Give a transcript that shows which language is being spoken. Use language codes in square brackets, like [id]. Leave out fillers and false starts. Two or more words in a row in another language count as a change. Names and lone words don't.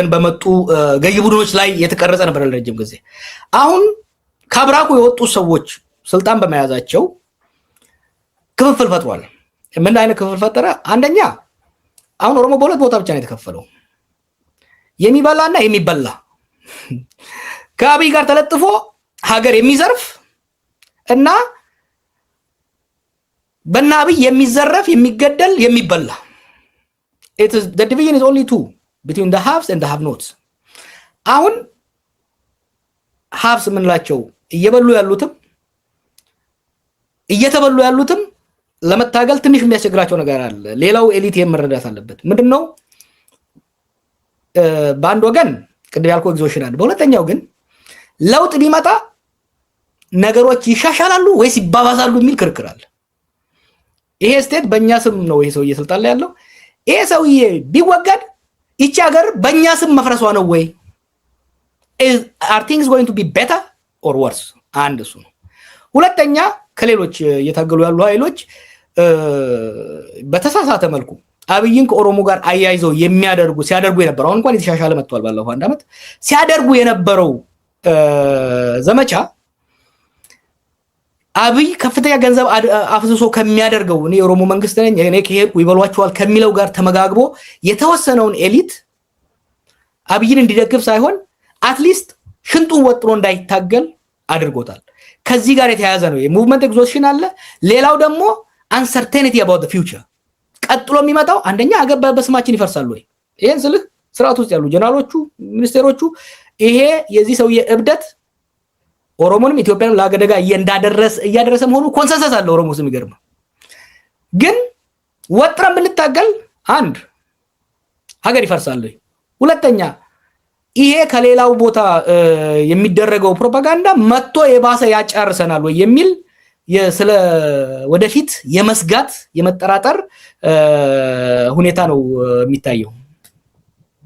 [am] በመጡ ገዢ ቡድኖች ላይ የተቀረጸ ነበር ለረጅም ጊዜ አሁን ካብራኩ የወጡ ሰዎች ስልጣን በመያዛቸው ክፍፍል ፈጥሯል ምን አይነት ክፍፍል ፈጠረ አንደኛ አሁን ኦሮሞ በሁለት ቦታ ብቻ ነው የተከፈለው የሚበላና የሚበላ ከአብይ ጋር ተለጥፎ ሀገር የሚዘርፍ እና በናብይ የሚዘረፍ የሚገደል የሚበላ [en] it is the division is only two between the haves and the have nots [am] አሁን haves ምንላቸው እየበሉ ያሉትም እየተበሉ ያሉትም ለመታገል ትንሽ የሚያስቸግራቸው ነገር አለ ሌላው ኤሊት የመረዳት አለበት ምንድነው በአንድ ወገን ቅድም ያልኩ ኤግዞሽን አለ በሁለተኛው ግን ለውጥ ቢመጣ ነገሮች ይሻሻላሉ ወይስ ይባባሳሉ የሚል ክርክር አለ ይሄ ስቴት በእኛ ስም ነው ይሄ ሰውዬ ስልጣን ላይ ያለው ይሄ ሰውዬ ቢወገድ እቺ ሀገር በእኛ ስም መፍረሷ ነው ወይ [en] are things going to be better or worse [am] አንድ እሱ ነው ሁለተኛ ከሌሎች የታገሉ ያሉ ኃይሎች በተሳሳተ መልኩ አብይን ከኦሮሞ ጋር አያይዘው ሲያደርጉ የነበረው እንኳን የተሻሻለ መጥቷል ባለፈው አንድ አመት ሲያደርጉ የነበረው ዘመቻ አብይ ከፍተኛ ገንዘብ አፍስሶ ከሚያደርገው እኔ የኦሮሞ መንግስት ነኝ እኔ ከሄድኩ ይበሏቸዋል ከሚለው ጋር ተመጋግቦ የተወሰነውን ኤሊት አብይን እንዲደግፍ ሳይሆን [en] at least [am] ሽንጡን ወጥሮ እንዳይታገል አድርጎታል ከዚህ ጋር የተያያዘ ነው የሙቭመንት ኤግዞሽን አለ ሌላው ደግሞ [en] uncertainty about the future [am] ቀጥሎ የሚመጣው አንደኛ ሀገር በስማችን ይፈርሳል ወይ ይሄን ስልህ ስርዓት ውስጥ ያሉ ጀነራሎቹ ሚኒስቴሮቹ ይሄ የዚህ ሰውዬ እብደት ኦሮሞንም ኢትዮጵያንም ለአገደጋ እያደረሰ መሆኑ ኮንሰንሰስ አለ ኦሮሞ ስም ይገርም ግን ወጥረን ብንታገል አንድ ሀገር ይፈርሳል ሁለተኛ ይሄ ከሌላው ቦታ የሚደረገው ፕሮፓጋንዳ መጥቶ የባሰ ያጫርሰናል ወይ የሚል ስለ ወደፊት የመስጋት የመጠራጠር ሁኔታ ነው የሚታየው